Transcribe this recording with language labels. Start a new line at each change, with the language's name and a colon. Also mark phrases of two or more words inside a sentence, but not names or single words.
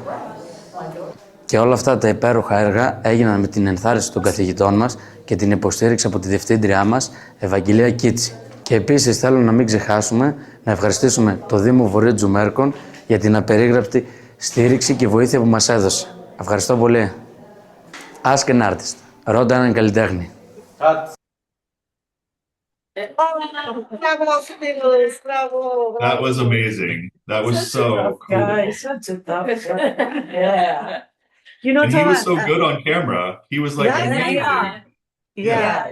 Greek: Και όλα αυτά τα υπέροχα έργα έγιναν με την ενθάρρυνση των καθηγητών μας και την υποστήριξη από τη διευθύντριά μας, Ευαγγελία Κίτσι. Και επίσης θέλω να μην ξεχάσουμε να ευχαριστήσουμε το Δήμο Βορείου Tzoumerkon για την απερίγραπτη στήριξη και βοήθεια που μας έδωσε. Ευχαριστώ πολύ.
English: Ask an artist.
Greek: Ρώτα έναν καλλιτέχνη.
English: That was amazing. That was so cool. Guy, such a tough guy. Yeah. And he was so Toban, good on camera. He was like Yeah, amazing. yeah.